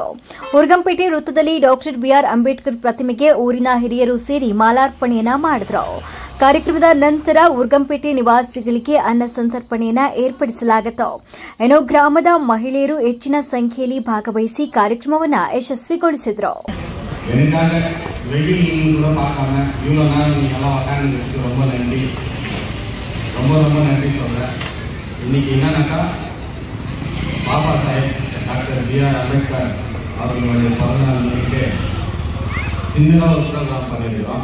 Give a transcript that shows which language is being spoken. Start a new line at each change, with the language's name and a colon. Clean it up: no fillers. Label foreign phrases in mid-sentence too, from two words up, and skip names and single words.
Kannada: ಉರ್ಗಂಪೇಟೆ ವೃತ್ತದಲ್ಲಿ ಡಾಕ್ಟರ್ ಬಿಆರ್ ಅಂಬೇಡ್ಕರ್ ಪ್ರತಿಮೆಗೆ ಊರಿನ ಹಿರಿಯರು ಸೇರಿ ಮಾಲಾರ್ಪಣೆಯನ್ನ ಮಾಡಿದರು. ಕಾರ್ಯಕ್ರಮದ ನಂತರ ಉರ್ಗಂಪೇಟೆ ನಿವಾಸಿಗಳಿಗೆ ಅನ್ನ ಸಂತರ್ಪಣೆಯನ್ನು ಏರ್ಪಡಿಸಲಾಗಿತ್ತು. ಇನ್ನು ಗ್ರಾಮದ ಮಹಿಳೆಯರು ಹೆಚ್ಚಿನ ಸಂಖ್ಯೆಯಲ್ಲಿ ಭಾಗವಹಿಸಿ ಕಾರ್ಯಕ್ರಮವನ್ನು ಯಶಸ್ವಿಗೊಳಿಸಿದರು.
Tamil: வெயில் கூட பார்க்காம இவ்வளோ நேரம் நீங்கள்லாம் உக்காந்துருக்கு ரொம்ப நன்றி, ரொம்ப நன்றி சொல்கிறேன். இன்றைக்கி என்னன்னாக்கா பாபா சாஹேப் டாக்டர் பிஆர் அம்பேத்கர் அவர்களுடைய பிறந்தநாள் முன்னிட்டு சின்னதாக ஒரு ப்ரோக்ராம் பண்ணியிருக்கிறோம்.